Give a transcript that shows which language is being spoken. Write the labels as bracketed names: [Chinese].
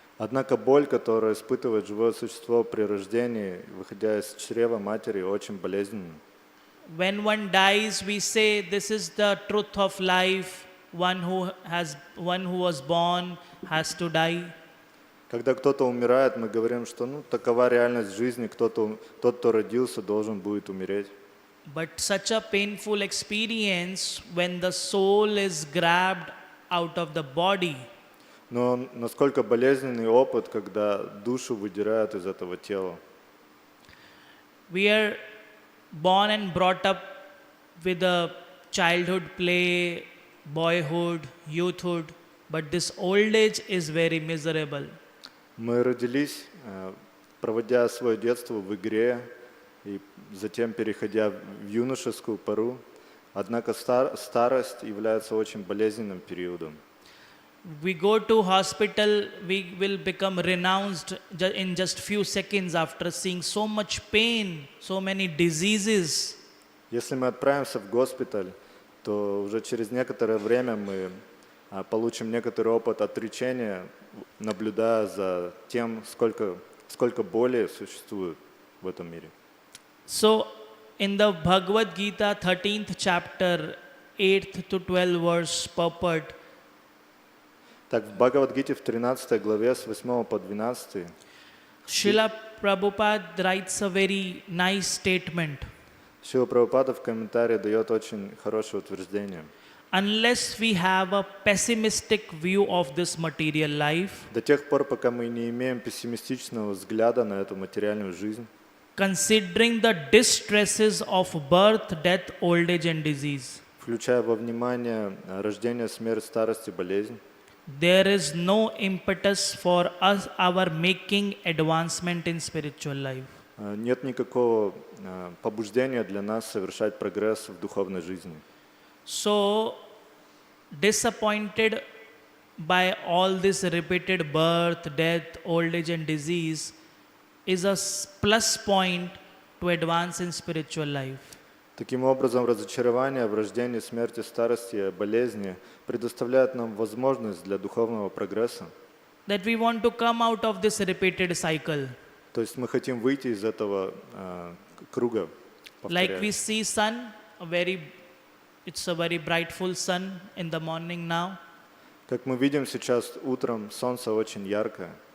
[Russian] Однако боль, которую испытывает живое существо при рождении, выходя из чрева матери, очень болезненна. [English] When one dies, we say this is the truth of life. One who was born has to die. [Russian] Когда кто-то умирает, мы говорим, что такова реальность жизни, тот, кто родился, должен будет умереть. [English] But such a painful experience when the soul is grabbed out of the body. [Russian] Но насколько болезненный опыт, когда душу выдирают из этого тела. [English] We are born and brought up with a childhood play, boyhood, youthhood, but this old age is very miserable. [Russian] Мы родились, проводя свое детство в игре, и затем переходя в юношескую пору. Однако старость является очень болезненным периодом. [English] We go to hospital, we will become renounced in just few seconds after seeing so much pain, so many diseases. [Russian] Если мы отправимся в госпиталь, то уже через некоторое время мы получим некоторый опыт отречения, наблюдая за тем, сколько боли существует в этом мире. [English] So, in the Bhagavad Gita, 13th chapter, 8th to 12th verse purport, [Russian] Так, в Бхагавад-гите в 13 главе с 8 по 12 [English] Srila Prabhupada writes a very nice statement. [Russian] Шрила Прабхупада в комментарии дает очень хорошее утверждение. [English] Unless we have a pessimistic view of this material life, [Russian] До тех пор, пока мы не имеем пессимистичного взгляда на эту материальную жизнь, [English] considering the distresses of birth, death, old age and disease, [Russian] включая во внимание рождение, смерть, старость и болезнь, [English] there is no impetus for us, our making advancement in spiritual life. [Russian] нет никакого побуждения для нас совершать прогресс в духовной жизни. [English] So, disappointed by all this repeated birth, death, old age and disease is a plus point to advance in spiritual life. [Russian] Таким образом, разочарование в рождении, смерти, старости и болезни предоставляет нам возможность для духовного прогресса. [English] That we want to come out of this repeated cycle. [Russian] То есть мы хотим выйти из этого круга. [English] Like we see sun, it's a very brightful sun in the morning now. [Russian] Как мы видим сейчас утром, солнце очень яркое.